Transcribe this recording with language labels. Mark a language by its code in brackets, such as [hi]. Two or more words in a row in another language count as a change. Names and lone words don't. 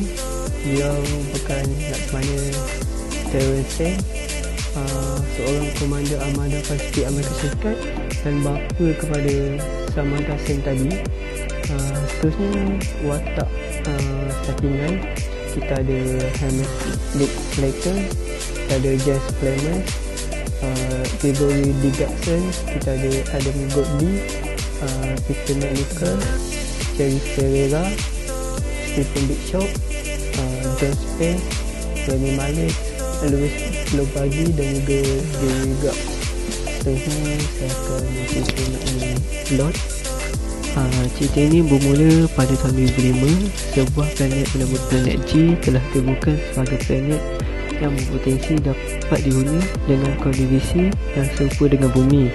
[ms] Dia bukan Laksamana Terence Sen, seorang komander armada Pasifik Amerika Syarikat dan bapa kepada Samantha Sen tadi. Seterusnya watak settingan, kita ada Hamas Layton, kita ada Jess Plemons, Gregory Dickinson, kita ada Adam Godley, Peter McNichol, Jerry Ferreira, Stephen Bishop, John Spence, Rami Malek, Louis Lobagi dan juga Gary Gap. Seterusnya saya akan cerita mengenai Lord. Cerita ini bermula pada tahun 2005. Sebuah planet bernama Planet G telah ditemukan sebagai planet yang berpotensi dapat dihuni dengan kondisi yang serupa dengan bumi.